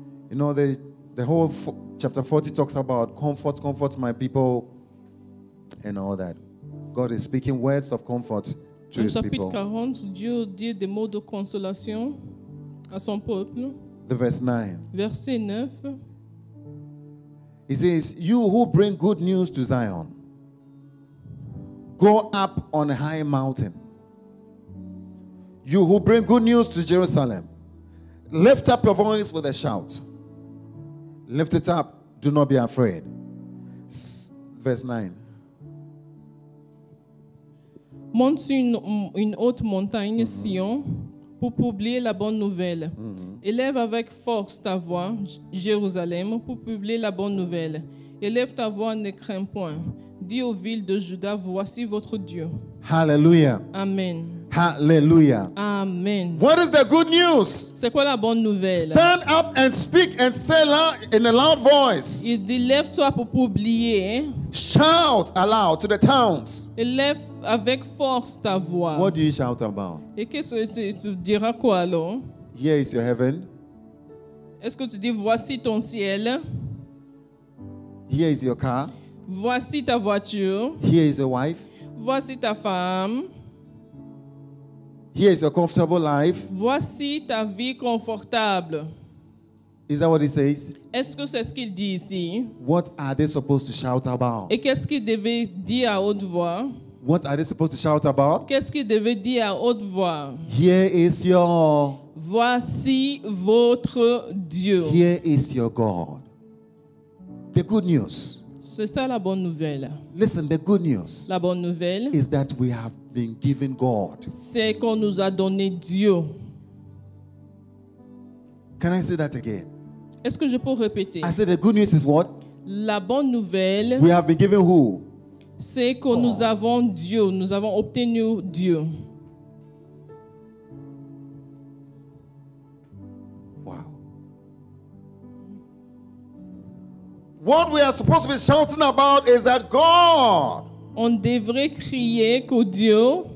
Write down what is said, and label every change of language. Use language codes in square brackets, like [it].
[en] You know, the whole chapter 40 talks about comfort my people, and all that. God is speaking words of comfort to [fr] Au [en] His [fr] chapitre [en] people. [fr] 40, Dieu dit des mots de consolation à son peuple. [en] The verse 9. [fr] Verset 9. [en] He says, you who bring good news to Zion, go up on a high mountain. You who bring good news to Jerusalem, lift up your voice with a shout. Lift it up. Do not be afraid. Verse 9. [fr] Monte sur une haute montagne, Sion, pour publier la bonne nouvelle. Élève avec force ta voix, Jérusalem, pour publier la bonne nouvelle. Élève ta voix, ne crains point. Dis aux villes de Juda, voici votre Dieu. Hallelujah. Amen. Hallelujah. Amen. [en] What is the good news? [fr] C'est quoi la bonne nouvelle? [en] Stand up and speak and say loud, in a loud voice. [fr] Il dit, lève-toi pour publier. [en] Shout aloud to the towns. [fr] Élève avec force ta voix. [en] What do you shout about? [fr] Et qu'est-ce que tu diras quoi alors? [en] Here is your heaven. [fr] Est-ce que tu dis, voici ton ciel? [en] Here is your car. [fr] Voici ta voiture. [en] Here is your wife. [fr] Voici ta femme. [en] Here is your comfortable life. [fr] Voici ta vie confortable. [en] Is that what he says? [fr] Est-ce que c'est ce qu'il dit ici? [en] What are they supposed to shout about? [fr] Et qu'est-ce qu'il devait dire à haute voix? [en] What are they supposed to shout about? [fr] Qu'est-ce qu'il devait dire à haute voix? [en] Here is your. [fr] Voici votre Dieu. [en] Here is your God. The good news. [fr] C'est ça la bonne nouvelle. [en] Listen, the good news [fr] La bonne nouvelle, [en] is that we have been given God. [fr] c'est qu'on nous a donné Dieu. [en] Can I say that again? [fr] Est-ce que je peux répéter? [en] I said the good news is what? [fr] La bonne nouvelle, [en] We have been given who? [fr] c'est que nous avons Dieu, nous avons obtenu Dieu. Wow. [en] What we are supposed to be shouting about is that God [fr] On devrait crier que Dieu